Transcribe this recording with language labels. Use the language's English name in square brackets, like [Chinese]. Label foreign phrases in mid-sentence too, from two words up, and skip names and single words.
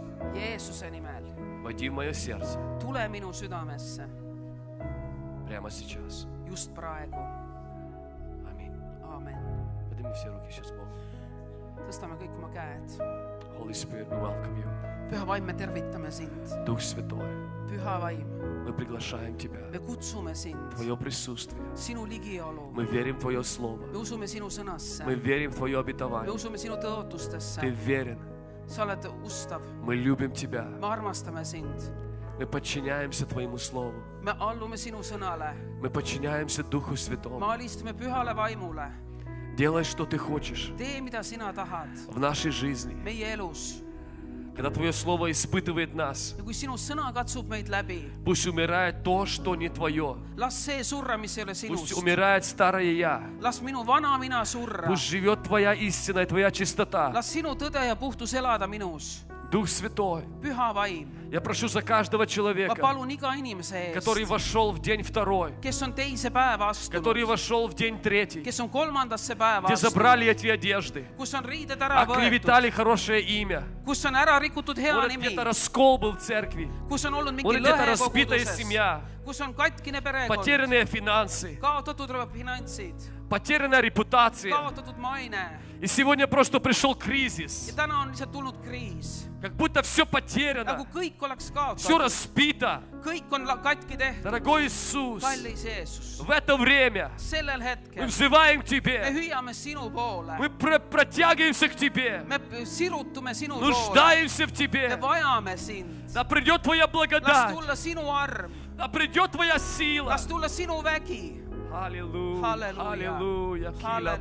[Estonian] Jeesuse nimel, [Russian] Войди в мое сердце [Estonian] tule minu südamesse [Russian] прямо сейчас. [Estonian] just praegu. [Russian] Аминь. [Estonian] Aamen. [Russian] Подними все руки сейчас, Бог. [Estonian] tõstame kõik oma käed. [English] Holy Spirit, we welcome you. [Estonian] püha vaim, me tervitame sind. [Russian] Дух Святой, [Estonian] püha vaim, [Russian] мы приглашаем Тебя. [Estonian] me kutsume sind, [Russian] Твое присутствие. [Estonian] sinu ligiolu, [Russian] Мы верим в Твое Слово. [Estonian] me usume sinu sõnasse, [Russian] Мы верим в Твое [Estonian] me [Russian] обетование. [Estonian] usume sinu [Russian] Ты [Estonian] tõotustesse, [Russian] верен. [Estonian] sa oled ustav, [Russian] Мы любим Тебя. [Estonian] me armastame sind, [Russian] Мы подчиняемся Твоему Слову. [Estonian] me allume sinu sõnale, [Russian] Мы подчиняемся Духу [Estonian] me [Russian] Святому. [Estonian] alistume pühale vaimule. [Russian] Делай, что Ты хочешь [Estonian] tee, mida sina tahad [Russian] в нашей жизни. [Estonian] meie elus. [Russian] Когда Твое Слово испытывает нас, [Estonian] ja kui sinu sõna katsub meid läbi, [Russian] пусть умирает то, что не Твое. [Estonian] las see surra, mis ei ole [Russian] Пусть [Estonian] sinust, [Russian] умирает старое Я. [Estonian] las minu vana mina surra, [Russian] Пусть живет Твоя истина и Твоя чистота. [Estonian] las sinu tõde ja puhtus elada minus. [Russian] Дух Святой, [Estonian] püha vaim, [Russian] Я прошу за каждого [Estonian] ma [Russian] человека, [Estonian] palun iga inimese [Russian] который [Estonian] eest, [Russian] вошел в день второй, [Estonian] kes on teise päeva [Russian] который [Estonian] astunud, [Russian] вошел в день третий, [Estonian] kes on kolmandasse päeva [Russian] где [Estonian] astunud, [Russian] забрали эти одежды, [Estonian] kus on riided ära võetud, [Russian] оклеветали хорошее имя. [Estonian] kus on ära rikutud hea [Russian] Может, [Estonian] nimi, [Russian] где-то раскол был в церкви, [Estonian] kus on olnud mingi [Russian] может, где-то [Estonian] lõhe [Russian] разбитая [Estonian] koguduses, [Russian] семья, [Estonian] kus on katkine perekond, [Russian] потерянные финансы, [Estonian] kaotatud finantsid, [Russian] потерянная репутация. [Estonian] kaotatud maine [Russian] И сегодня просто пришел [Estonian] ja [Russian] кризис. [Estonian] täna on lihtsalt tulnud kriis, [Russian] Как будто все [Estonian] nagu [Russian] потеряно, [Estonian] kõik oleks [Russian] все [Estonian] kaotatud, [Russian] разбито. [Estonian] kõik on katki tehtud. [Russian] Дорогой Иисус, [Estonian] kallis Jeesus, [Russian] в это время [Estonian] sellel [Russian] мы [Estonian] hetkel [Russian] взываем к [Estonian] me [Russian] Тебе, [Estonian] hüüame sinu poole, [Russian] мы протягиваемся к Тебе, [Estonian] me sirutume sinu poole, [Russian] нуждаемся в [Estonian] me [Russian] Тебе. [Estonian] vajame sind. [Russian] Да придет Твоя [Estonian] Las [Russian] благодать, [Estonian] tulla sinu arm, [Russian] да придет Твоя сила. [Estonian] las tulla sinu vägi. [Russian] Аллилуйя, [Estonian] Halleluuja. [Russian] аллилуйя, кила [Estonian] Halleluuja.